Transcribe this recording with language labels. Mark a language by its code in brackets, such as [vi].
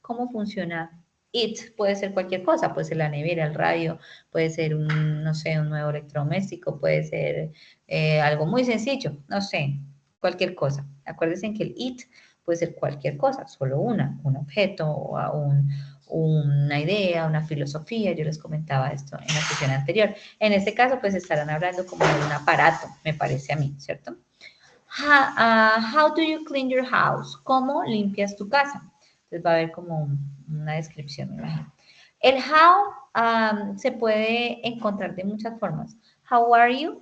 [es] ¿Cómo funciona it? Puede ser cualquier cosa, puede ser la nevera, el radio, puede ser un, no sé, un nuevo electrodoméstico, puede ser algo muy sencillo, no sé, cualquier cosa. Acuérdense que el it puede ser cualquier cosa, solo un objeto o una idea, una filosofía, yo les comentaba esto en la sesión anterior. En este caso, pues estarán hablando como de un aparato, me parece a mí, ¿cierto? [en] How do you clean your house? [es] ¿Cómo limpias tu casa? Entonces va a haber como una descripción, me imagino. El how se puede encontrar de muchas formas. [en] How are you?